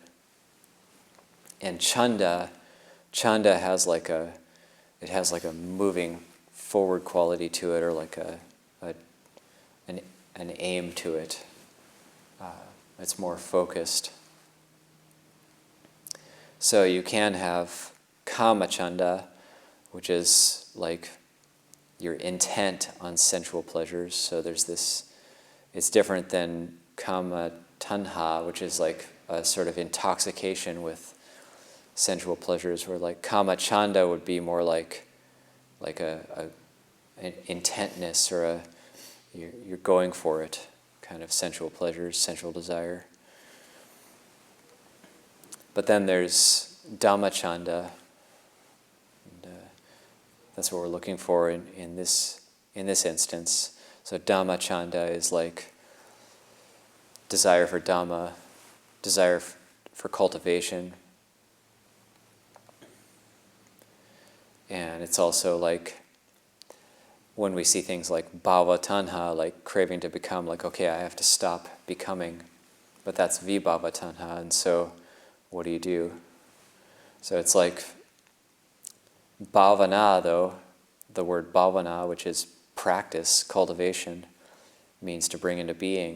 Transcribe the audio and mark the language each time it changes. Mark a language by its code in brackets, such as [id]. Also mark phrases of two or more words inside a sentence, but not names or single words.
[en] And chanda has like a moving forward quality to it, or like an aim to it. It's more focused. So you can have [pi] kama chanda, [en] which is like your intent on sensual pleasures. So there's this, it's different than [pi] kama tanha, [en] which is like a sort of intoxication with sensual pleasures, where like [pi] kama chanda [en] would be more like an intentness, or you're going for it, kind of sensual pleasures, sensual desire. But then there's [pi] dhamma chanda. [en] That's what we're looking for in this instance. So [pi] dhamma chanda [en] is like desire for dhamma, desire for cultivation. And it's also like when we see things like [pi] bhava tanha, [en] like craving to become, like, okay, I have to stop becoming. But that's [pi] vibhava tanha, [en] and so what do? So it's like bhavana, though, the word bhavana, which is practice, cultivation, means to bring into being.